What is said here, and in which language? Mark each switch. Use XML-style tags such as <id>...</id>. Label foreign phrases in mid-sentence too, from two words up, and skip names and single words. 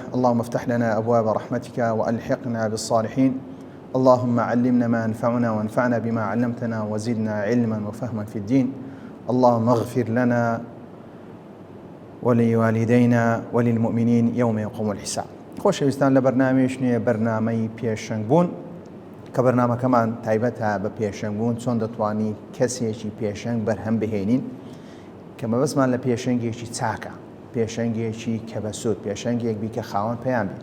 <ar>اللهم افتح لنا أبواب رحمتك وألحقنا بالصالحين. اللهم علمنا ما ينفعنا وانفعنا بما علمتنا وزدنا علما وفهما في الدين. اللهم اغفر لنا ولوالدينا وللمؤمنين يوم يقوم الحساب.</ar> <ckb>خۆشەویستان لە بەرنامەیەکی بەرنامەی پێشەنگبوون کە بەرنامەکەمان تایبەتە بە پێشەنگبوون چۆن دەتوانی کەسێکی پێشەنگ بەرهەم بهێنین کە مەبەستمان لە پێشەنگێکی چاکە، پێشەنگێکی کە بەسوود، پێشەنگێک بی کە خاوەن پەیام بێت.</ckb>